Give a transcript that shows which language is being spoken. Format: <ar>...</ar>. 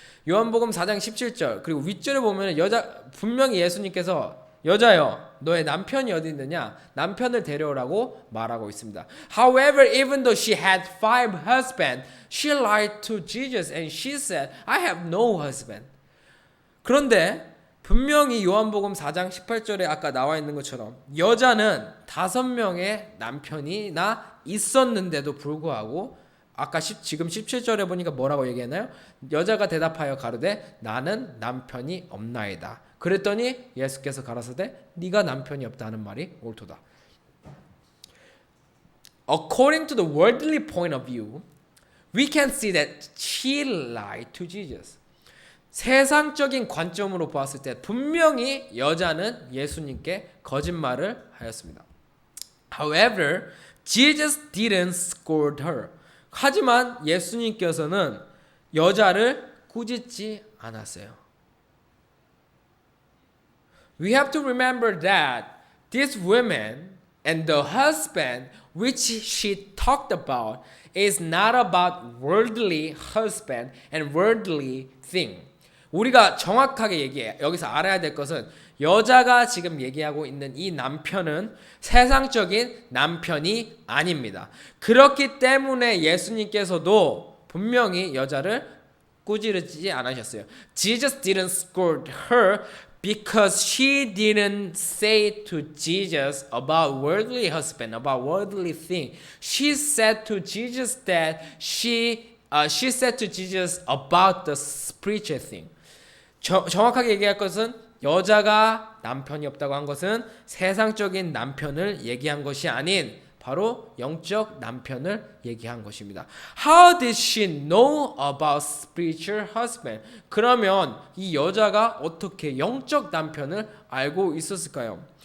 <ko>요한복음 4장 17절 그리고 윗절에 보면은 분명히 예수님께서 여자여 너의 남편이 어디 있느냐 남편을 데려오라고 말하고 있습니다.</ko> <en>However, even though she had 5 husbands, she lied to Jesus and she said, I have no husband.</en> <ko>그런데 분명히 요한복음 4장 18절에 아까 나와 있는 것처럼 여자는 5명의 남편이나 있었는데도 불구하고 아까 지금 17절에 보니까 뭐라고 얘기했나요? 여자가 대답하여 가로되 나는 남편이 없나이다. 그랬더니 예수께서 가라사대 네가 남편이 없다는 말이 옳도다.</ko> <en>According to the worldly point of view, we can see that she lied to Jesus.</en> <ko>세상적인 관점으로 보았을 때 분명히 여자는 예수님께 거짓말을 하였습니다.</ko> <en>However, Jesus didn't scold her.</en> <ko>하지만 예수님께서는 여자를 꾸짖지 않았어요.</ko> <en>We have to remember that this woman and the husband which she talked about is not about worldly husband and worldly thing.</en> <ko>우리가 정확하게 여기서 알아야 될 것은 여자가 지금 얘기하고 있는 이 남편은 세상적인 남편이 아닙니다. 그렇기 때문에 예수님께서도 분명히 여자를 꾸짖지 않으셨어요.</ko> <en>Jesus didn't scold her because she didn't say to Jesus about worldly husband, about worldly thing. She said to Jesus that she said to Jesus about the spiritual thing.</en> <ko>정확하게 얘기할 것은 여자가 남편이 없다고 한 것은 세상적인 남편을 얘기한 것이 아닌 바로 영적 남편을 얘기한 것입니다.</ko> <en>How did she know about spiritual husband?</en> <ko>그러면 이 여자가 어떻게 영적 남편을 알고 있었을까요?</ko>